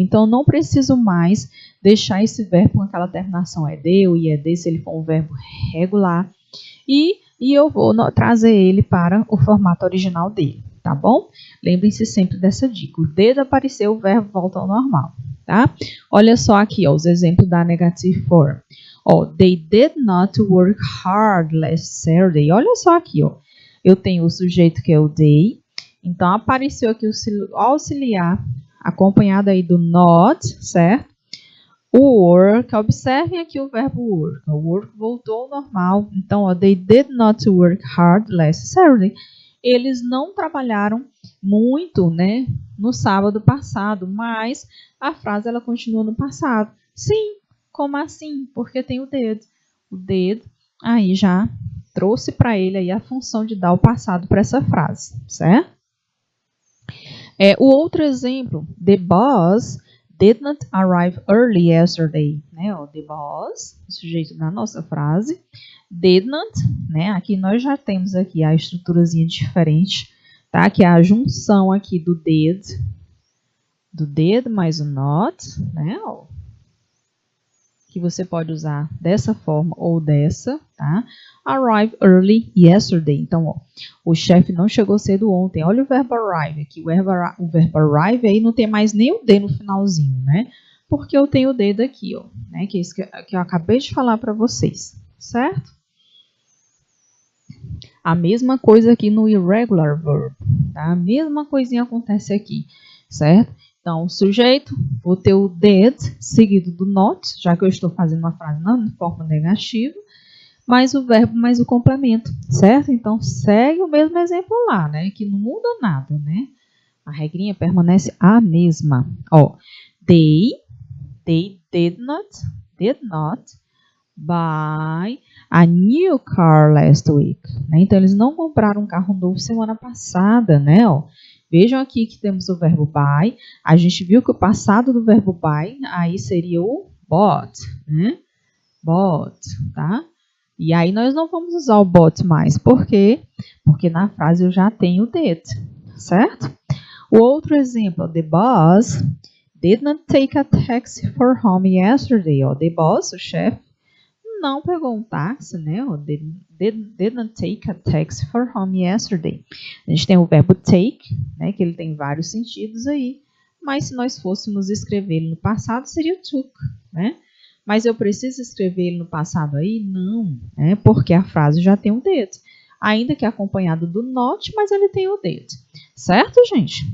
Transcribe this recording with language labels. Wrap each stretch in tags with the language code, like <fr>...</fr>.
<pt>Então, não preciso mais deixar esse verbo com aquela terminação ed ou ied, se ele for um verbo regular. E eu vou trazer ele para o formato original dele, tá bom? Lembrem-se sempre dessa dica. O dedo apareceu, o verbo volta ao normal, tá? Olha só aqui, ó, os exemplos da</pt> <en>negative form. Ó, they did not work hard last Saturday.</en> <pt>Olha só aqui, ó. Eu tenho o sujeito que é o they. Então, apareceu aqui o auxiliar, acompanhado aí do not, certo? O work, observem aqui o verbo work. O work voltou ao normal. Então, ó,</pt> <en>they did not work hard last Saturday.</en> <pt>Eles não trabalharam muito, né, no sábado passado, mas a frase ela continua no passado. Sim, como assim? Porque tem o did. o did, aí já trouxe para ele aí a função de dar o passado para essa frase, certo? O outro exemplo,</pt> <en>the boss did not arrive early yesterday, né?</en> <pt>O</pt> <en>the boss,</en> <pt>o sujeito da nossa frase, did not, né? Aqui nós já temos aqui a estruturazinha diferente, tá? Que é a junção aqui do did mais o not, né? Que você pode usar dessa forma ou dessa, tá?</pt> <en>Arrive early yesterday.</en> <pt>Então, o chefe não chegou cedo ontem. Olha o verbo arrive aqui. O verbo arrive aí não tem mais nem o D no finalzinho, né? Porque eu tenho o D aqui, ó, né? Que é isso que eu acabei de falar para vocês, certo? A mesma coisa aqui no</pt> <en>irregular verb,</en> <pt>tá? A mesma coisinha acontece aqui, certo? Então, o sujeito, vou ter o did seguido do not, já que eu estou fazendo uma frase na forma negativa, mais o verbo, mais o complemento, certo? Então, segue o mesmo exemplo lá, né? Que não muda nada, né? A regrinha permanece a mesma.</pt> <en>Ó, they did not buy a new car last week.</en> <pt>Né? Então, eles não compraram um carro novo semana passada, né? Ó, vejam aqui que temos o verbo buy. A gente viu que o passado do verbo buy aí seria o bought, né? Bought, tá? E aí nós não vamos usar o bought mais. Por quê? Porque na frase eu já tenho o did, certo? O outro exemplo,</pt> <en>the boss did not take a taxi for home yesterday.</en> <pt>Ó,</pt> <en>the boss,</en> <pt>o chefe, não pegou um táxi, né?</pt> <en>Ó, did not take a taxi for home yesterday.</en> <pt>A gente tem o verbo take, né? Que ele tem vários sentidos aí. Mas se nós fôssemos escrever ele no passado, seria took, né? Mas eu preciso escrever ele no passado aí? Não, né? Porque a frase já tem um did. Ainda que acompanhado do not, mas ele tem o did. Certo, gente?</pt>